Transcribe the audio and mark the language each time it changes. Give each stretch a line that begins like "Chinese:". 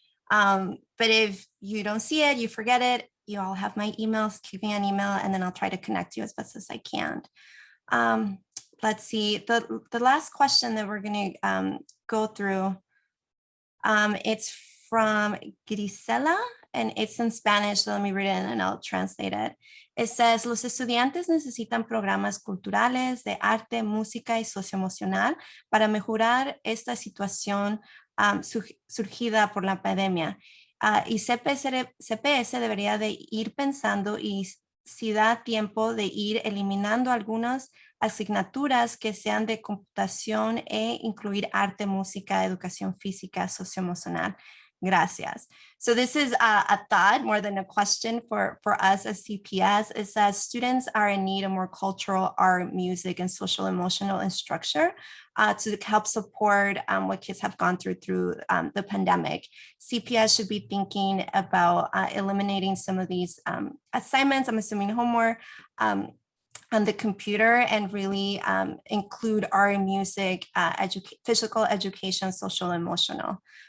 English: But if you don't see it, you forget it, you all have my emails, keep me an email, and then I'll try to connect you as best as I can. Let's see, the last question that we're going to go through, it's from Grisela, and it's in Spanish, so let me read it and I'll translate it. It says,
Spanish: los estudiantes necesitan programas culturales de arte, música y socioemocional para mejorar esta situación surgida por la pandemia. Y CPS debería de ir pensando y si da tiempo de ir eliminando algunas asignaturas que sean de computación e incluir arte, música, educación física, socioemocional. Gracias.
English: So this is a thought more than a question for us as CPS. It says students are in need of more cultural, art, music, and social emotional instruction to help support what kids have gone through the pandemic. CPS should be thinking about eliminating some of these assignments, I'm assuming homework, on the computer and really include art and music, physical education, social, emotional.